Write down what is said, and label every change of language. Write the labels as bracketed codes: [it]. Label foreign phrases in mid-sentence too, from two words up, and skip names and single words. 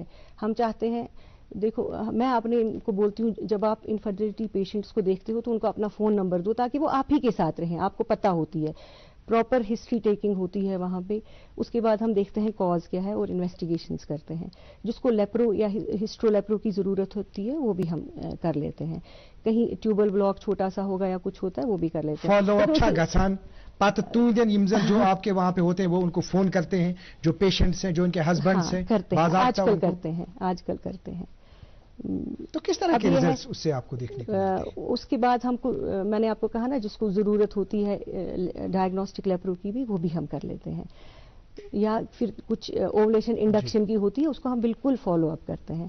[hi] हम चाहते हैं, देखो मैं अपने इनको बोलती हूँ जब आप [en] infertility patients [hi] को देखते हो तो उनको अपना [en] phone number [hi] दो ताकि वो आप ही के साथ रहें, आपको पता होती है, [en] proper history taking [hi] होती है वहाँ पे। उसके बाद हम देखते हैं कॉज क्या है और इन्वेस्टिगेशंस करते हैं। जिसको लेप्रो या हिस्ट्रोलेप्रो की ज़रूरत होती है वो भी हम कर लेते हैं। कहीं [en] tubal block [hi] छोटा सा होगा या कुछ होता है वो भी कर लेते हैं। फॉलो [ks] अच्छा गसान पत तूदन यमजन [hi] जो आपके वहाँ पे होते हैं वो उनको फ़ोन करते हैं, जो पेशेंट्स हैं जो इनके हस्बैंड्स हैं आजकल करते हैं। तो किस तरह के रिजल्ट्स उससे आपको देखने को मिलते हैं? उसके बाद हमको मैंने आपको कहा ना जिसको ज़रूरत होती है [en] diagnostic lapro [hi] की भी वो भी हम कर लेते हैं, या फिर कुछ [en] ovulation induction [hi] की होती है उसको हम बिल्कुल [en] follow up [hi] करते हैं।